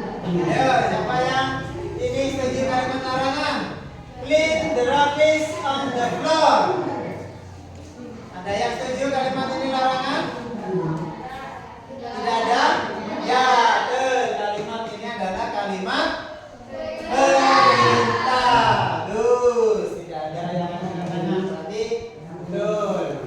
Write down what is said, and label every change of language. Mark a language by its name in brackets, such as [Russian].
[Indonesian] Ayo, siapa yang ini setuju kalimat larangan? [English] Clean the rubbish on the floor. [Indonesian] Ada yang setuju kalimat ini larangan? Tidak ada? Ya, kalimat ini adalah kalimat perintah. Terus tidak ada yang mengatakan berarti betul.